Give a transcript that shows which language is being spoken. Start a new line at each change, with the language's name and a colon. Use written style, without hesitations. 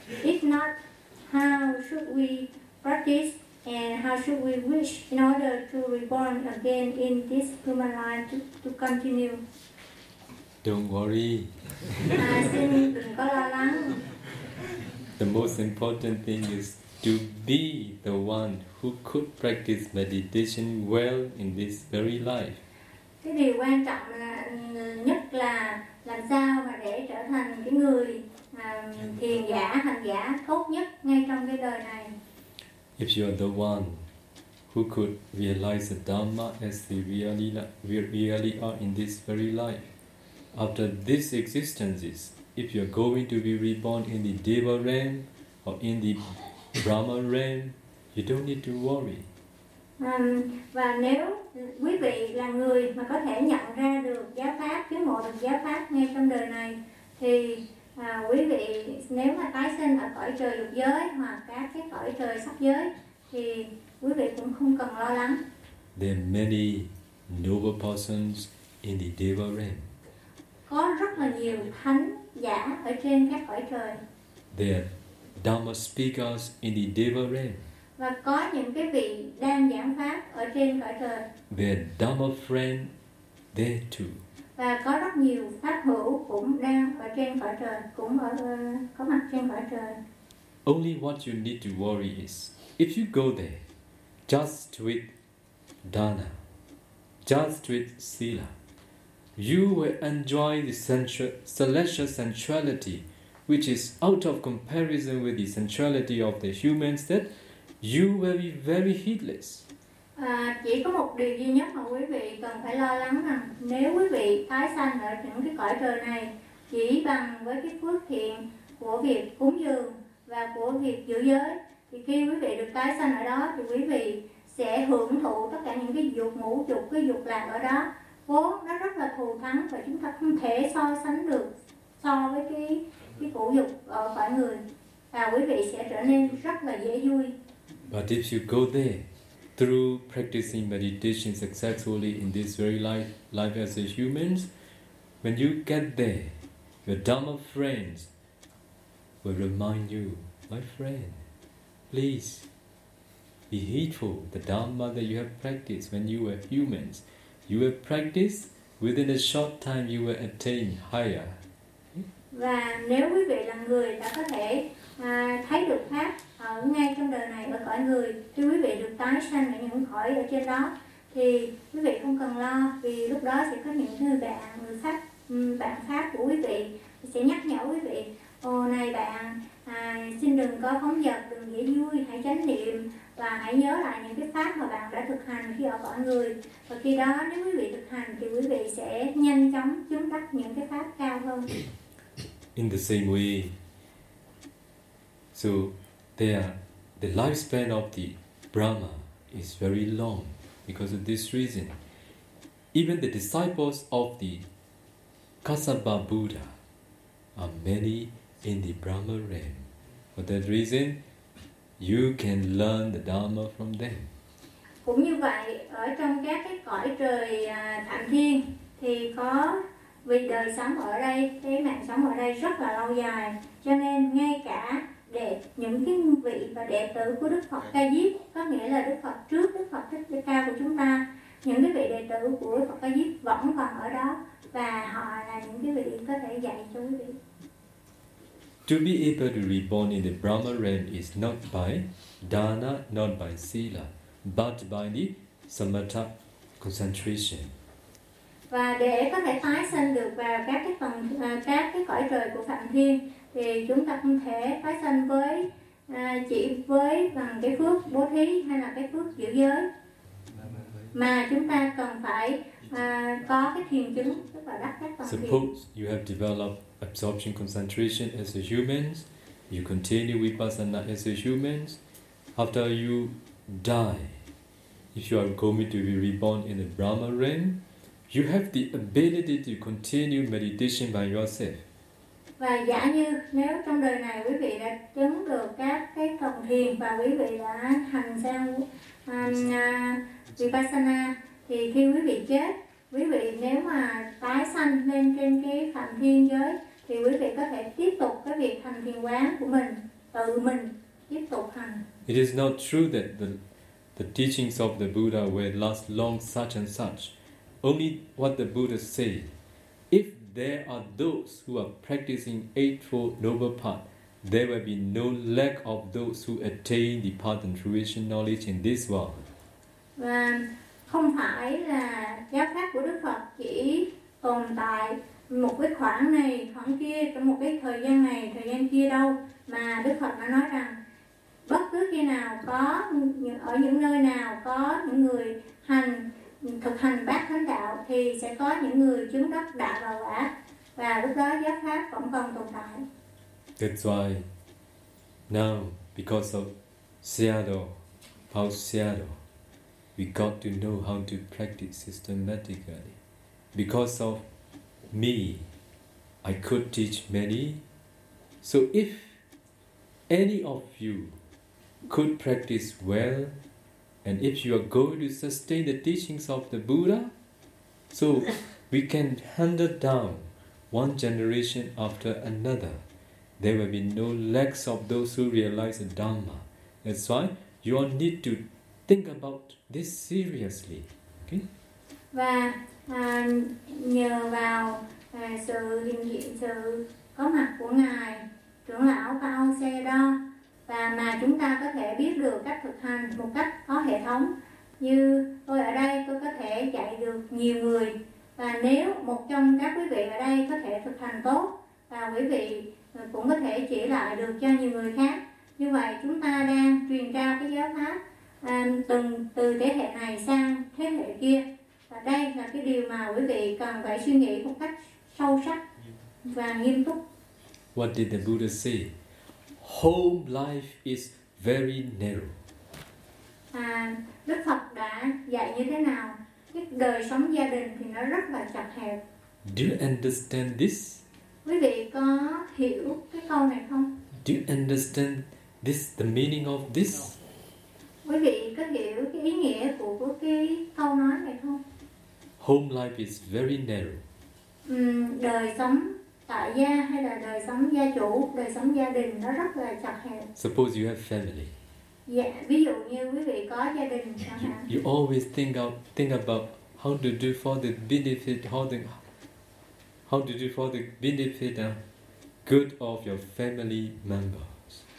English: If not, how should we practice and how should we wish in order to reborn again in this human life to continue? Don't worry.
Vietnamese: Xin đừng có lo lắng.
English: The most important thing is to be the one who could practice meditation well in this very life.
Vietnamese: Cái điều quan trọng là, nhất là làm sao mà để trở thành cái người thiền giả, hành giả tốt nhất ngay trong cái đời này.
English: If you are the one who could realize the Dhamma as they really are in this very life, after this existence, if you are going to be reborn in the Deva realm or in the Brahma realm, you don't need to worry.
Vietnamese: Và nếu quý vị là người mà có thể nhận ra được giáo pháp, chứng ngộ được giáo pháp ngay trong đời này, thì quý vị nếu mà tái sinh ở cõi trời lục giới hoặc các cái cõi trời sắc giới thì quý vị cũng không cần lo lắng.
English: There are many noble persons in the Deva realm.
Vietnamese: Có rất là nhiều thánh giả ở trên các cõi trời.
English: There are Dharma speakers in the Deva realm.
Vietnamese: Và có những cái vị đang giảng pháp ở trên cõi trời.
English: There are Dharma friends there too.
Vietnamese: Và có rất nhiều pháp hữu cũng đang ở trên cõi trời, cũng ở có mặt trên cõi trời.
English: Only what you need to worry is if you go there, just with dana, just with sila, you will enjoy the celestial sensuality, which is out of comparison with the sensuality of the humans, that you will be very heedless.
Vietnamese: Chỉ có một điều duy nhất mà quý vị cần phải lo lắng rằng nếu quý vị tái sanh ở những cái cõi trời này chỉ bằng với cái phước thiện của việc cúng dường và của việc giữ giới, thì khi quý vị được tái sanh ở đó thì quý vị sẽ hưởng thụ tất cả những cái dục ngũ dục, cái dục lạc ở đó vốn nó rất là thù thắng và chúng ta không thể so sánh được so với cái cũ dục ở cõi người, và quý vị sẽ trở nên rất là dễ vui.
English: But if you go there through practicing meditation successfully in this very life as a human, when you get there, your Dharma friends will remind you, my friend, please be heedful the Dharma that you have practiced when you were humans. You will practice, within a short time you will attain higher.
Vietnamese: Và nếu quý vị là người đã có thể thấy được pháp ở ngay trong đời này ở cõi người, khi quý vị được tái sanh ở những cõi ở trên đó, thì quý vị không cần lo, vì lúc đó sẽ có những người bạn, người pháp, bạn pháp của quý vị sẽ nhắc nhở quý vị: ồ này bạn, xin đừng có phóng dật, đừng dễ vui, hãy chánh niệm và hãy nhớ lại những cái pháp mà bạn đã thực hành khi ở cõi người. Và khi đó nếu quý vị thực hành thì quý vị sẽ nhanh chóng chứng đắc những cái pháp cao hơn.
English: In the same way, so there, the lifespan of the Brahma is very long. Because of this reason, even the disciples of the Kassapa Buddha are many in the Brahma realm. For that reason, you can learn the Dharma from them.
Vietnamese: Cũng như vậy, ở trong các cái cõi trời thảm thiên thì có vì đời sống ở đây, cái mạng sống ở đây rất là lâu dài, cho nên ngay cả để những cái vị và đệ tử của Đức Phật Ca Diếp, có nghĩa là Đức Phật trước Đức Phật Thích Ca của chúng ta, những cái vị đệ tử của Đức Phật Ca Diếp vẫn còn ở đó và họ là những cái vị có thể dạy cho quý vị.
English: To be able to reborn in the Brahma realm is not by dana, not by sila, but by the samatha concentration.
Vietnamese: Và để có thể tái sinh được vào các cái phần các cái cõi trời của Phạm Thiên thì chúng ta không thể tái sinh với chỉ với bằng cái phước bố thí hay là cái phước giữ giới, mà chúng ta cần phải có cái thiền chứng, tức là đắc các phần thiền.
English: Suppose you have developed absorption concentration as a human, you continue vipassana as a human, after you die, if you are going to be reborn in the Brahma realm, you have the ability to continue meditation by yourself.
Vietnamese: Và giả như nếu trong đời này quý vị đã chứng được các cái phần thiền và quý vị đã hành sang vipassana, thì khi quý vị chết, quý vị nếu mà tái sanh lên trên cái phạm thiên giới thì quý vị có thể tiếp tục cái việc hành thiền quán của mình, tự mình tiếp tục hành.
English: It is not true that the teachings of the Buddha will last long such and such. Only what the Buddha said, if there are those who are practicing Eightfold Noble Path, there will be no lack of those who attain the path and fruition knowledge in this world.
Vietnamese: Và không phải là giáo pháp của Đức Phật chỉ tồn tại một cái khoảng này, khoảng kia, trong một cái thời gian này, thời gian kia đâu, mà Đức Phật đã nói rằng bất cứ khi nào có, ở những nơi nào có những người hành thực hành bát thánh đạo thì sẽ có những người chứng đắc đạo và quả, và lúc đó giáo pháp vẫn còn tồn tại.
English: That's why now because of Seattle how subtle. We got to know how to practice systematically. Because of me, I could teach many. So if any of you could practice well, and if you are going to sustain the teachings of the Buddha, so we can hand it down one generation after another. There will be no lacks of those who realize the Dhamma. That's why you all need to think about this seriously. Okay?
Vietnamese: Và nhờ vào sự hiện diện, sự có mặt của Ngài trưởng lão Pao Xe Đo, và mà chúng ta có thể biết được cách thực hành một cách có hệ thống. Như tôi ở đây, tôi có thể dạy được nhiều người. Và nếu một trong các quý vị ở đây có thể thực hành tốt, và quý vị cũng có thể chỉ lại được cho nhiều người khác. Như vậy chúng ta đang truyền trao cái giáo pháp từ thế hệ này sang thế hệ kia. Và đây là cái điều mà quý vị cần phải suy nghĩ một cách sâu sắc và nghiêm túc.
English: What did the Buddha say? Home life is very narrow.
Vietnamese: Đức Phật đã dạy như thế nào? Cái đời sống gia đình thì nó rất là chật hẹp.
English: Do you understand this?
Vietnamese: Quý vị có hiểu cái câu này không?
English: Do you understand this, the meaning of this?
Vietnamese: Quý vị có hiểu cái ý nghĩa của cái câu nói này không?
English: Home life is very narrow.
Vietnamese: Đời sống tại gia hay là đời sống gia chủ, đời sống gia đình nó rất là chật hẹp.
English: Suppose you have family.
Vietnamese: Yeah, ví dụ như quý vị có gia đình chẳng hạn.
English: You always think about how to do for the benefit, how to do for the benefit and good of your family members.